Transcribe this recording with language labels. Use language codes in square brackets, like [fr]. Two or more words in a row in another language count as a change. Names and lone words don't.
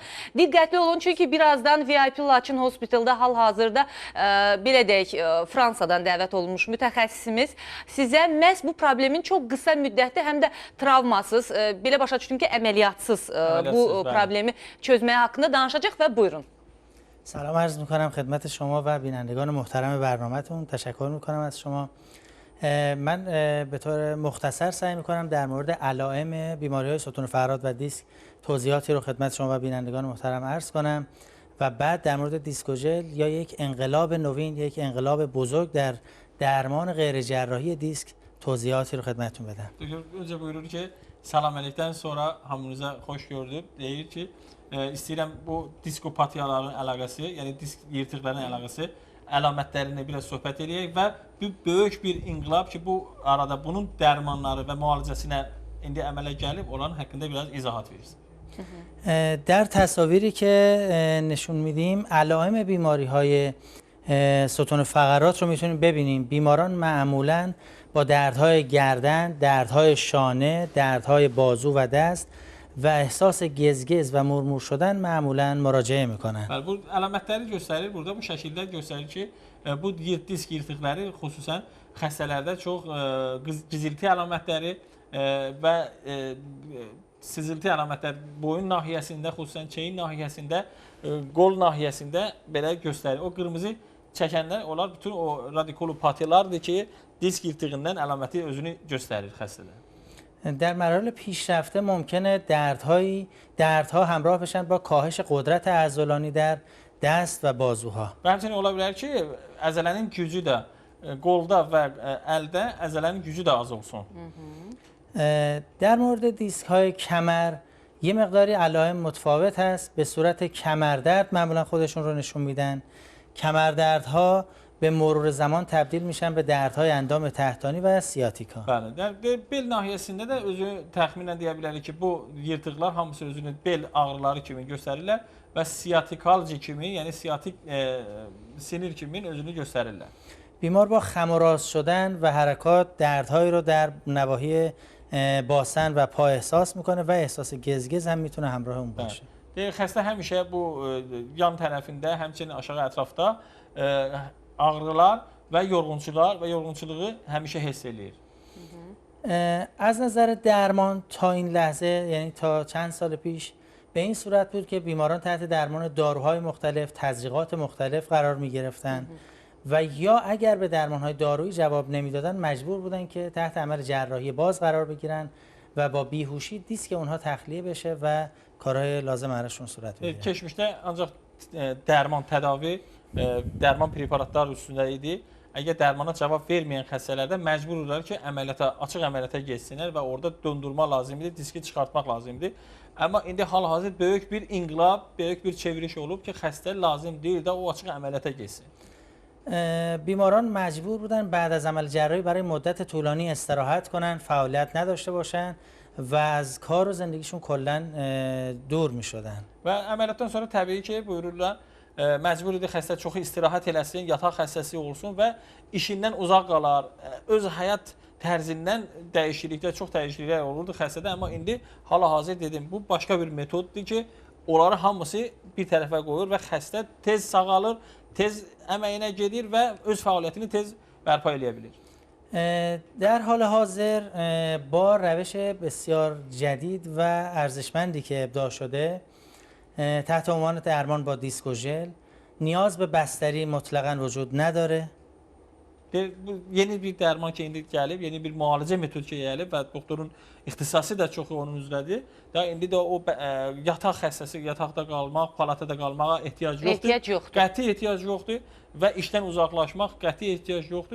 [az] Diqqətli olun, çünki birazdan VIP Laçın Hospitalda hal-hazırda, belə deyək, Fransadan dəvət olunmuş mütəxəssisimiz sizə məhz bu problemin çox qısa müddətli, həm də travmasız, belə başa düşdüm ki, əməliyyatsız bu problemi çözməyə haqqında danışacaq və buyurun. [fa] سلام عرض میکنم خدمت شما و بینندگان محترم برنامه‌تون. تشکر میکنم از شما. من به طور مختصر سعی میکنم در مورد علائم بیماری‌های ستون فقرات و دیسک توضیحاتی رو خدمت شما و بینندگان محترم عرض کنم و بعد در مورد دیسکوژل یا یک انقلاب نوین، یک انقلاب بزرگ در درمان غیر جراحی دیسک توضیحاتی رو خدمتتون بدم. [az] Önce buyurur ki, salam əleyhdən sonra hamınıza xoş gördük. Deyir ki, istəyirəm bu diskopatiyaların əlaqəsi, yəni disk yırtıqlarının əlaqəsi, əlamətlərini biraz söhbət edək və böyük bir inqilab ki, bu arada bunun dərmanları və müalicəsinə indi əmələ gəlib olan haqqında biraz izahat versin. [fa] در تصاویری که نشون میدیم علائم بیماری‌های ستون فقرات رو میتونیم ببینیم. بیماران معمولاً با دردهای گردن، دردهای شانه، دردهای بازو و دست و احساس گزگز و مرمور شدن معمولاً مراجعه میکنن. [az] Bu əlamətləri göstərir, burada bu şəkildə göstərir ki, bu disk yırtıqları xüsusən xəstələrdə çox gizilti əlamətləri və sızıltı əlamətləri boyun nahiyəsində, xüsusən çeyin nahiyəsində, qol nahiyəsində belə göstərir. O qırmızı çəkənlər, onlar bütün o radikulopatiyalardır ki, disk yırtığından əlaməti özünü göstərir xəstələr. [fa] در مراحل پیشرفته ممکنه دردها همراه بشن با کاهش قدرت عضلانی در دست و بازوها. [az] Və həmçinin ola bilər ki, əzələnin gücü də qolda və əldə əzələnin gücü də az olsun. [fa] در مورد دیسک های کمر یه مقداری علائم متفاوت هست. به صورت کمردرد معمولا خودشون رو نشون میدن. کمردردها به مرور zaman تبدیل میشن به دردهای اندام تحتانی و سیاتیکا. [az] Bəli, bel nahiyəsində də özü təxminən deyə bilərik ki, bu yırtıqlar hamısı özünü bel ağrıları kimi göstərirlər və siatikalci kimi, yəni siatik sinir kimi özünü göstərirlər. [fa] بیمار با خم و راست شدن و حرکات دردهایی رو در نواحی باسن و پا احساس میکنه و احساس گزگز هم میتونه همراه اون باشه. [az] Xəstə həmişə bu yan tərəfində, həmçinin aşağı ətrafda ağrılar və yorğunçuluğu həmişə hiss eləyir. [fa] از نظر درمان تا این لحظه یعنی تا چند سال پیش به این صورت بود که بیماران تحت درمان داروهای مختلف، تزریقات مختلف قرار می گرفتن و یا اگر به درمانهای دارویی جواب نمیدادن مجبور بودن که تحت عمل جراحی باز قرار بگیرن و با بیهوشی دیسک اونها تخلیه بشه و کارهای لازم براشون صورت بگیره. [az] Keçmişdə ancaq dərman tədavi, dərman preparatlar üstündə idi. Əgər dərmana cavab verməyən xəstələrdə məcburdular ki, açıq əməliyyata geçsinlər və orada döndürmə lazımdır, diski çıxartmaq lazımdır. Amma indi hal-hazır böyük bir inqilab, böyük bir çevriliş olub ki, xəstə lazım deyil də o açıq əməliyyata geçsin. [fa] بیماران مجبور بودن بعد از عمل جراحی برای مدت طولانی استراحت کنن، فعالیت نداشته باشن و از کار و زندگیشون کلا دور می شدن. [az] Və əməliyyatdan sonra təbii ki, buyururlar, məcbur idi xəstə çox istirahət eləsin, yataq xəstəsi olsun və işindən uzaq qalar, öz həyat tərzindən çox dəyişikliklər olurdu xəstədə. Amma indi hal-hazır dedim, bu başqa bir metoddur ki, onları hamısı bir tərəfə qoyur və xəstə tez sağalır, tez əməyinə gedir və öz fəaliyyətini tez bərpa eləyə bilir. [fa] در حال حاضر با روش بسیار جدید و ارزشمندی که ابداع شده تحت عنوان درمان با دیسکوژل نیاز به بستری مطلقاً وجود نداره. [az] Bu yeni bir dərman ki indi gəlib, yeni bir müalicə metodu ki gəlib və doktorun ixtisası da çox onun üzrədir. Da indi də o yataq xəstəsi yataqda qalmaq, palatada qalmağa ehtiyac yoxdur. Qəti ehtiyac yoxdur və işdən uzaqlaşmaq qəti ehtiyac yoxdur.